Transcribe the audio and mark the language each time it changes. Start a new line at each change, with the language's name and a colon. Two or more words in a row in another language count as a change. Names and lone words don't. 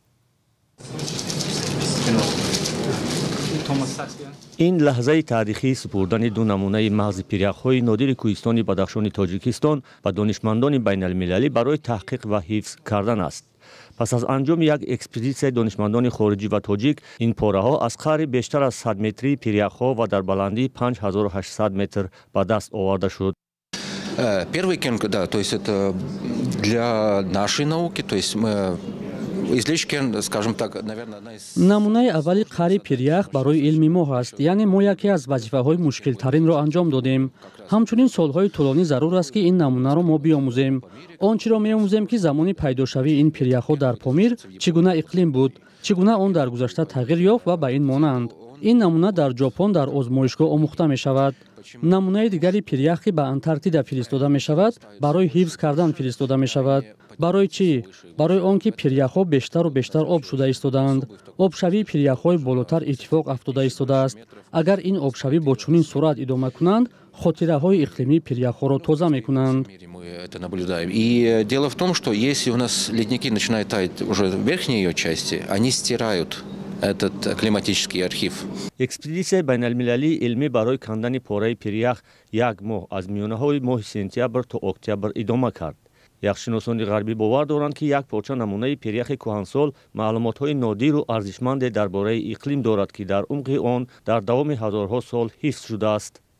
Tajik: ин лаҳзаи таърихии супурдани ду намунаи мағзи пиряхҳои нодири кӯҳистони Бадахшони Тоҷикистон ба донишмандони байналмилалӣ барои таҳқиқ ва ҳифз кардан аст. пас аз анҷоми як экспедитсияи донишмандони хориҷӣ ва тоҷик, ин пораҳо аз қадри бештар аз 100 метрии пиряхҳо ва дар баландии 5800 метр ба даст оварда шуд.
Russian: Первый кенг, да, то есть это для нашей науки, то есть мы излишки, скажем так, наверное, одна из...
Tajik: намунаи аввали қари пирях барои илми мо ҳаст, яъне мо яке аз вазифаҳои мушкилтаринро анҷом додем. ҳамчунин солҳои тӯлонӣ зарур аст ки ин намунаро мо биомӯзем. он чиро меомӯзем ки замони пайдошавии ин пиряхҳо дар Помир чӣ гуна иқлим буд, чӣ гуна он дар гузашта тағйир ёфт ва ба ин монанд. ин намуна дар ҷопон дар озмоишгоҳ омӯхта мешавад. намунаи дигари пирях ки ба Антарктида фиристода мешавад, барои ҳифз кардан фиристода мешавад. барои чӣ? барои он ки пиряхҳо бештару бештар об шуда истодаанд. обшавии пиряхҳои болотар иттифоқ афтода истодааст. агар ин обшавӣ бо чунин сурат идома кунанд, хотираҳои иқлимии пиряхҳоро тоза мекунанд.
Russian: Это наблюдаем. И дело в том, что если у нас ледники начинают таять уже в верхней ее части, они стирают этот климатический архив.
Tajik: экспедитсияи байналмилалии илмӣ барои кандани пораи пирях як моҳ аз миёнаҳои моҳи сентябр то октябр идома кард. яхшиносони ғарбӣ бовар доранд ки як порча намунаи пиряхи кӯҳансол маълумотҳои нодиру арзишманде дар бораи иқлим дорад ки дар умқи он дар давоми ҳазорҳо сол ҳифз шудааст.